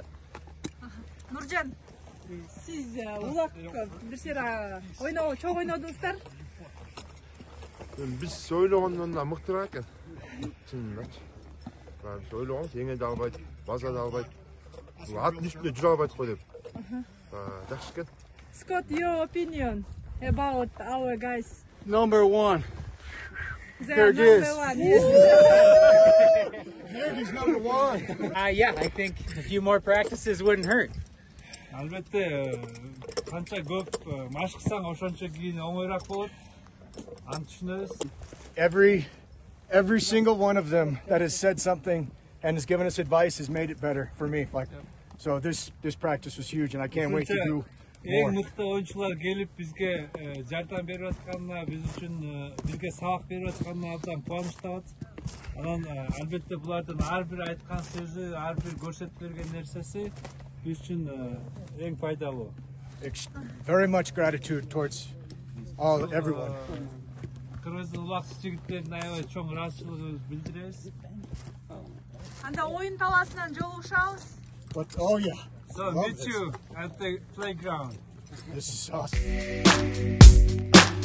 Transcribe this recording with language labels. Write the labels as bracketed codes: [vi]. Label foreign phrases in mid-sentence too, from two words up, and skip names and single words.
[ky] Нуржан, сиз улак бир сыйра чоң ойнодуңуздар? Биз ойлогондон да мыктыраак экен. Чынындачы. Биз ойлогонбуз жеңе да албайт, баса да албайт. Аттын үстүндө жүрө албайт го деп. Жакшы экен. [en] Scott, your opinion about our guys? Number 1. They're number 1. He's number 1. Yeah, I think a few more practices wouldn't hurt. [ky] Албетте канча көп машыксаң ошончо кийин оңоюраак болот. Аны түшүнөбүз. [en] Every single one of them that has said something and has given us advice has made it better for me. So this practice was huge, and I can't wait to do more. [ky] Эң мыкты оюнчулар келип бизге жардам берип атканына, биз үчүн бизге сабак берип атканына абдан кубанычтабыз. Анан албетте булардын ар бир айткан сөзү, ар бир көрсөтүп берген нерсеси биз үчүн эң пайдалуу. [en] Very much gratitude towards everyone. [ky] Кыргыздын улакчы жигиттерине аябай чоң ыраазычылыгыбызды билдиребиз. Анда оюн талаасынан жолугушабыз. [en] Oh yeah. So meet you at the playground. This is awesome.